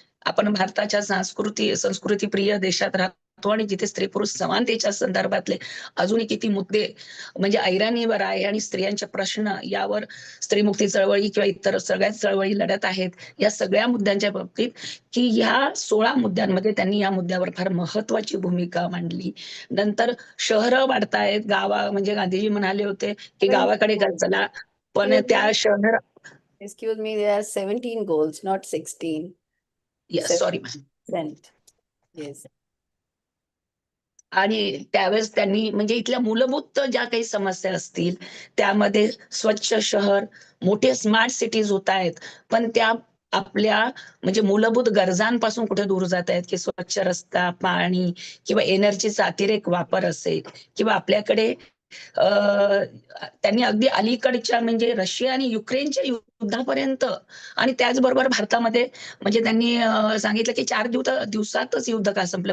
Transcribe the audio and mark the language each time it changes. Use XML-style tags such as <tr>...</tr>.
<mr>आपण भारताच्या संस्कृती प्रिय देशात राहतो आणि जिथे स्त्री पुरुष समानतेच्या संदर्भातले अजूनही किती मुद्दे म्हणजे ऐराणीवर आहे आणि स्त्रियांचे प्रश्न यावर स्त्रीमुक्ती चळवळी किंवा इतर सगळ्याच चळवळी लढत आहेत. या सगळ्या मुद्द्यांच्या बाबतीत की ह्या 16 मुद्द्यांमध्ये त्यांनी या मुद्द्यावर फार महत्वाची भूमिका मांडली. नंतर शहरं वाढतायत म्हणजे गांधीजी म्हणाले होते की गावाकडे चला पण त्या शहर</mr> <en>Excuse me, there are 17 goals, not 16. Sorry Yes.</en> <mr>आणि त्यावेळेस त्यांनी म्हणजे इथल्या मूलभूत ज्या काही समस्या असतील त्यामध्ये स्वच्छ शहर, मोठे स्मार्ट सिटीज होत आहेत पण त्या आपल्या म्हणजे मूलभूत गरजांपासून कुठे दूर जात आहेत की स्वच्छ रस्ता, पाणी किंवा एनर्जीचा अतिरेक वापर असेल किंवा आपल्याकडे त्यांनी अगदी अलीकडच्या म्हणजे रशिया आणि युक्रेनच्या युद्धापर्यंत आणि त्याचबरोबर भारतामध्ये म्हणजे त्यांनी सांगितलं की 4 दिवसातच युद्ध का संपलं.</mr>